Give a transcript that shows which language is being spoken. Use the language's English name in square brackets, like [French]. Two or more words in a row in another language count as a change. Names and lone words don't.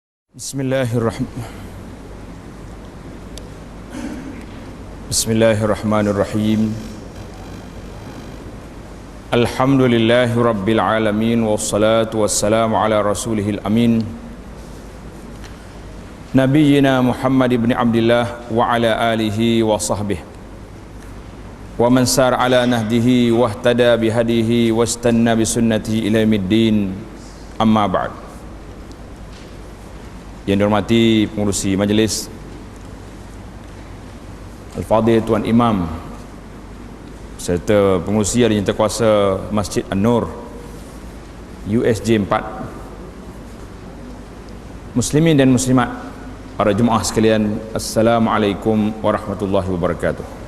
[Arabic] بسم الله الرحمن الرحيم. الحمد لله رب العالمين والصلاة والسلام على رسوله الأمين نبينا محمد ابن عبد الله وعلى آله وصحبه ومن سار على نهجه واهتدى بهديه واستن بسنته إلى يوم الدين. أما بعد. [Malay] Yang dihormati pengurusi majlis, Al-Fadhil Tuan Imam serta pengurusi dan Jentekuasa Masjid An-Nur USJ 4, Muslimin dan Muslimat, para jemaah sekalian, [Arabic] السلام عليكم ورحمة الله وبركاته.